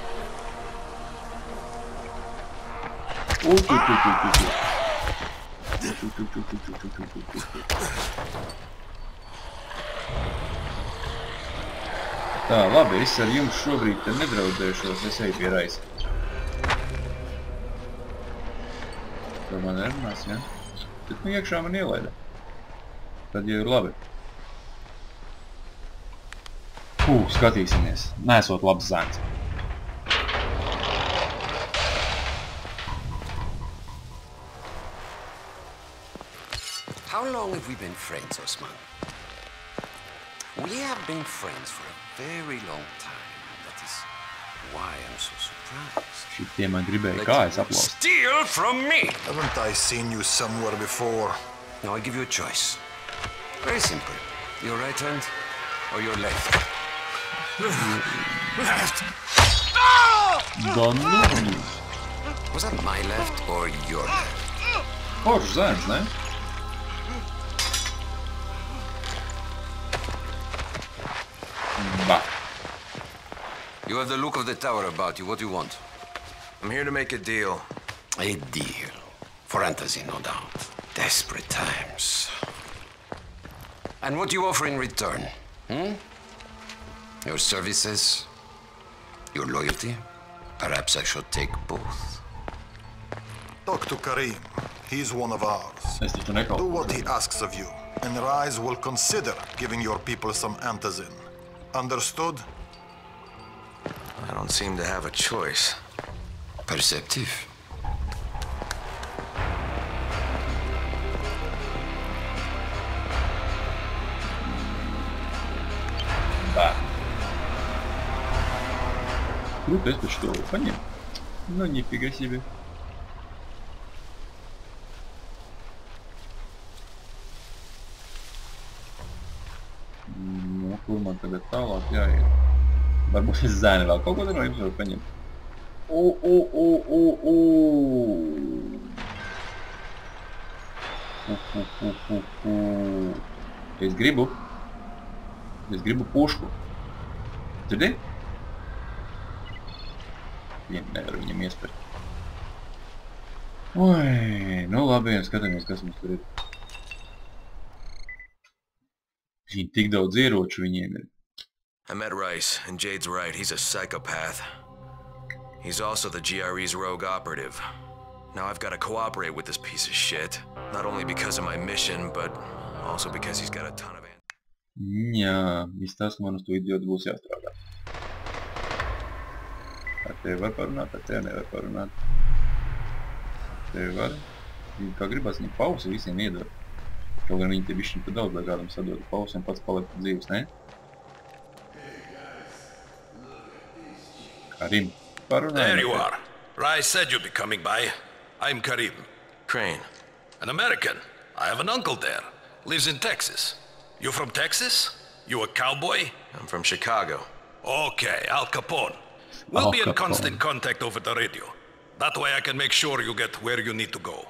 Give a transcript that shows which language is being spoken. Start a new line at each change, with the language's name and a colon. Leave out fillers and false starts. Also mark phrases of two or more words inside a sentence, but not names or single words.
Latvian: Tā, labi, es ar jums šobrīd te nedraudēšos, es eju pie Raisa. To man nerunās, ja? Bet nu iekšā man ielaida. Tad jau ir labi. Skatīsimies. Neesot labs zēns.
English: How long have we been friends, Osman? We have been friends for a very long time. That is why I'm so surprised.
Latvian: Šitie man gribēja kājas aplaust.
English: Steal from me! Haven't I seen you somewhere before? Now I give you a choice. Very simple. Your right hand or your left? Left!
Latvian: Da nu!
English: Was that my left or your left?
Latvian: Foršs zēns, ne? Bah.
English: You have the look of the tower about you. What do you want? I'm here to make a deal. A deal. For Antazin, no doubt. Desperate times. And what do you offer in return? Your services? Your loyalty? Perhaps I should take both. Talk to Karim. He's one of ours.
Latvian: Es taču nekalpoju.
English: Do what he asks of you, and Rise will consider giving your people some Antazin. Understood? I don't seem to have a choice. Perceptive.
Russian: Да. Круто, это что? Понятно. Ну, нифига себе.
Latvian: Nu, kur man tagad tālāk jāiet? Varbūt es zēni vēl kaut ko te no jums varu paņemt. Es gribu pušku. Dzirdi? Nevaru viņam iespērt. Oi, nu labi, skatāmies, kas mums tur ir. Viņi tik daudz ieroču viņiem ir.
English: I met Rice, and Jade's right. He's a psychopath. He's also the GRE's rogue operative. Now I've got to cooperate with this piece of shit. Not only because of my mission, but also because he's got a ton of...
Latvian: Jā, izstāst, man uz to idiotu būs jāstrādā. Ar tevi var parunāt, ar tevi nevar parunāt. Ar tevi var. Kā gribas viņu pausi visiem iedot. Kaut gan viņi te bišķiņ pa daudz, lai kādam sadotu pausi un pats paliek dzīves, ne? Karim, parunā.
English: There you are. Rice said you'd be coming by. I'm Karim. Crane. An American. I have an uncle there. Lives in Texas. You from Texas? You a cowboy? I'm from Chicago. Okay, Al Capone. We'll be in constant contact over the radio. That way I can make sure you get where you need to go.